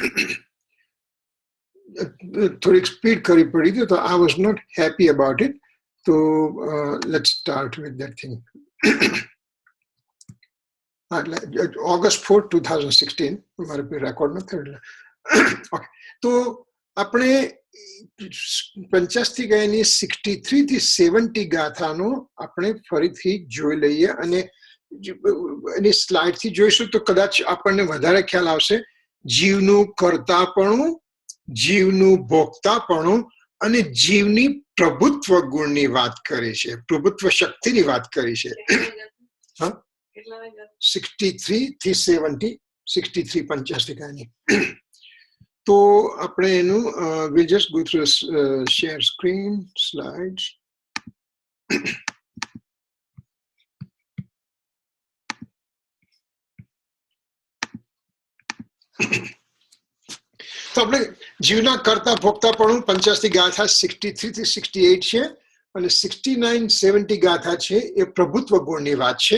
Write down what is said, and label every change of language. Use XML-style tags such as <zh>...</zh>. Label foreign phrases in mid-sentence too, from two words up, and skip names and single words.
<gu>થોડીક સ્પીડ કરવી પડી હતી, તો</gu> <en>I was not happy about it. So let's start with that thing.</en> <gu>August 4, 2016 મારે રેકોર્ડ ન થયો. ઓકે, તો આપણે 85 ગાયની 63 થી 70 ગાથાનો આપણે ફરીથી જોઈ લઈએ અને એની સ્લાઇડથી જોઈશું તો કદાચ આપણને વધારે ખ્યાલ આવશે. જીવનું કર્તાપણું, જીવનું ભોગતાપણું અને જીવની પ્રભુત્વ ગુણની વાત કરી છે, પ્રભુત્વ શક્તિની વાત કરી છે. 63 થી 70, 63 85 ગાયની. તો આપણે એનું</gu> <en>we'll just go through share screen slides.</en> <gu>તો આપણે જીવના કરતા ભોગતાપણું 85 ગાથા 63 થી 68 છે અને 69 70 ગાથા છે એ પ્રભુત્વ ગુણની વાત છે.</gu>